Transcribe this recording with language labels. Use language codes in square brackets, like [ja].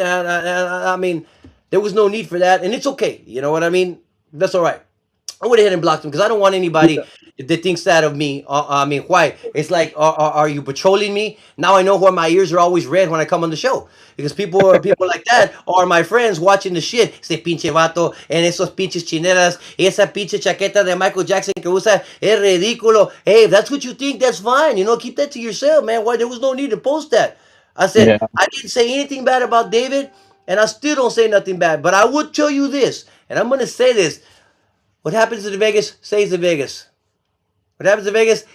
[en] I mean, there was no need for that, and it's okay. You know what I mean? That's all right. I went ahead and blocked him because I don't want anybody that thinks that of me. I mean, why? It's like, are you patrolling me? Now I know why my ears are always red when I come on the show because people like that are my friends watching the shit. [es] Ese pinche vato en esos pinches chinelas, esa pinche chaqueta de Michael Jackson que usa es ridículo. [en] Hey, if that's what you think, that's fine. Keep that to yourself, man. Why? There was no need to post that. I said Yeah. I didn't say anything bad about David, and I still don't say nothing bad. But I would tell you this, and I'm gonna say this. What happens in Vegas stays in Vegas. What happens in Vegas?